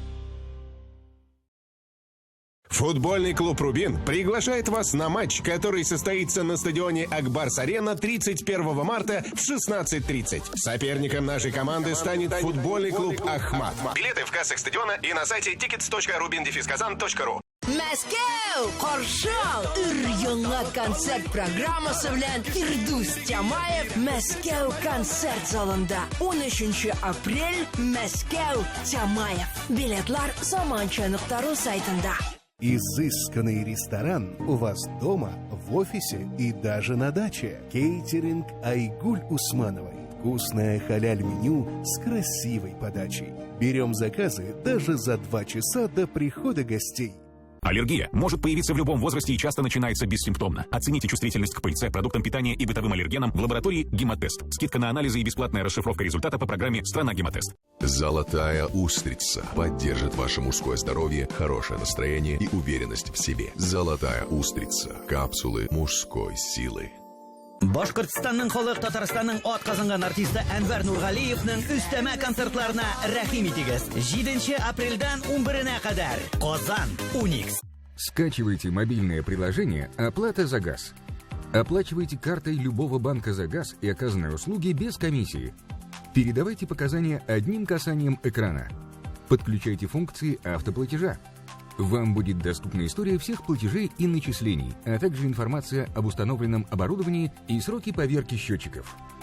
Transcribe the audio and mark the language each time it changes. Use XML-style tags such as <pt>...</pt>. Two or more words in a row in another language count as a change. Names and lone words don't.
<ru>Футбольный клуб «Рубин» приглашает вас на матч, который состоится на стадионе «Акбарс-Арена» 31 марта в 16:30. Соперником нашей команды станет футбольный клуб «Ахмат». Билеты в кассах стадиона и на сайте tickets.rubindefискazan.ru.</ru> <tt>Мәскәү, Каршал, өр-яңа концерт программасы белән Фирдус Тямаев Мәскәү концерт залында. 13 апрель Мәскәү, Тямаев. Билетлар Заманча.ру сайтында.</tt> <ru>Изысканный ресторан у вас дома, в офисе и даже на даче. Кейтеринг Айгуль Усмановой. Вкусное халяль-меню с красивой подачей. Берем заказы даже за 2 часа до прихода гостей. Аллергия может появиться в любом возрасте и часто начинается бессимптомно. Оцените чувствительность к пыльце, продуктам питания и бытовым аллергенам в лаборатории «Гемотест». Скидка на анализы и бесплатная расшифровка результата по программе «Страна Гемотест». Золотая устрица поддержит ваше мужское здоровье, хорошее настроение и уверенность в себе. Золотая устрица. Капсулы мужской силы.</ru> <tt>Башкортстанның халык Татарстанның атказанган артисты Әнвәр Нургалиевның өстәмә концертларына рәхим итегез. 7 апрельдән 11-нә кадәр. Казан, Уникс.</tt> <ru>Скачивайте мобильное приложение «Оплата за газ». Оплачивайте картой любого банка за газ и оказанные услуги без комиссии. Передавайте показания одним касанием экрана. Подключайте функции автоплатежа. Вам будет доступна история всех платежей и начислений, а также информация об установленном оборудовании и сроки поверки счетчиков.</ru>